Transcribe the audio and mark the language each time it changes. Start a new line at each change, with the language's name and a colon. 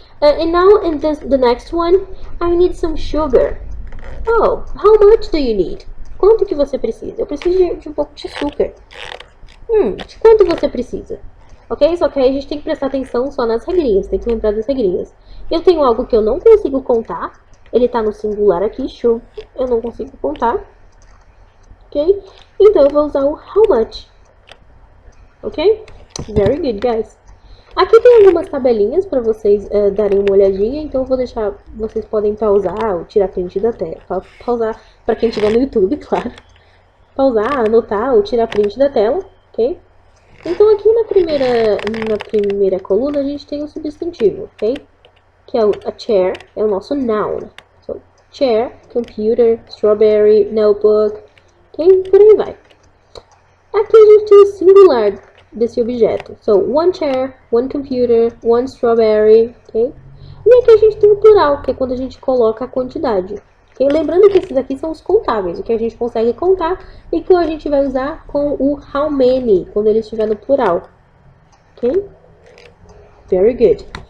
English: And now in the next one, I need some sugar. How much do you need?
Portuguese: Quanto que você precisa? Eu preciso de um pouco de açúcar. De quanto você precisa? Ok? Só que aí a gente tem que prestar atenção só nas regrinhas, tem que lembrar das regrinhas. Eu tenho algo que eu não consigo contar, ele tá no singular aqui, sugar, eu não consigo contar. Ok? Então eu vou usar o how much. Ok?
English: Very good, guys.
Portuguese: Aqui tem algumas tabelinhas para vocês darem uma olhadinha, então eu vou deixar, vocês podem pausar ou tirar print da tela. Pausar para quem estiver no YouTube, claro. Pausar, anotar ou tirar print da tela, ok? Então aqui na primeira coluna a gente tem o substantivo, ok? Que é a chair, é o nosso noun.
English: So, chair, computer, strawberry, notebook, ok?
Portuguese: Por aí vai. Aqui a gente tem o singular desse objeto.
English: So, one chair, one computer, one strawberry,
Portuguese: ok? E aqui a gente tem o plural, que é quando a gente coloca a quantidade. Okay? Lembrando que esses aqui são os contáveis, o que a gente consegue contar e que a gente vai usar com o how many, quando ele estiver no plural. Ok?
English: Very good.